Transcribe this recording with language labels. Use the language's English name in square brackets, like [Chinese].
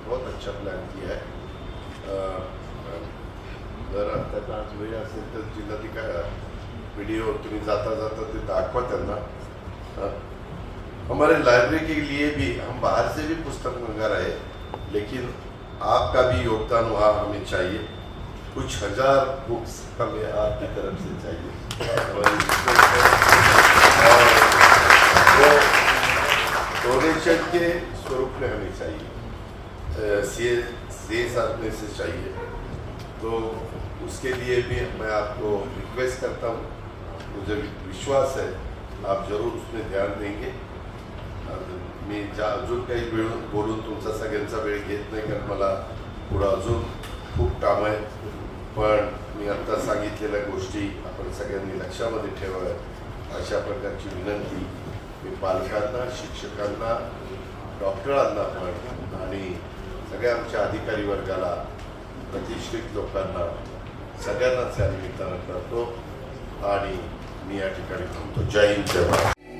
[Hindi] बहुत अच्छा प्लान किया है. [Marathi] जरा त्यांना आज वेळ असेल तर जिल्हाधिकारी वीडियो तुम्ही जाता जाता ते दाखवा त्यांना. [Hindi] हमारे लाइब्रेरी के लिए भी हम बाहर से भी पुस्तक मंगा रहे हैं, लेकिन आपका भी योगदान वहाँ हमें चाहिए. कुछ हजार बुक्स हमें आपकी तरफ से चाहिए और वो डोनेशन के स्वरूप में हमें चाहिए, सी साधने से चाहिए. तो उसके लिए भी मैं आपको रिक्वेस्ट करता हूँ. मुझे विश्वास है आप जरूर उसमें ध्यान देंगे. [Marathi] मी अजून काही वेळ बोलून तुमचा सगळ्यांचा वेळ घेत नाही, कारण मला पुढं अजून खूप काम आहे. पण मी आत्ता सांगितलेल्या गोष्टी आपण सगळ्यांनी लक्षामध्ये ठेवाव्यात अशा प्रकारची विनंती मी पालकांना, शिक्षकांना, डॉक्टरांना पण आणि सगळ्या आमच्या अधिकारी वर्गाला, प्रतिष्ठित लोकांना सगळ्यांनाच या निमित्तानं करतो आणि मी या ठिकाणी थांबतो. जय हिंद, जय भारत.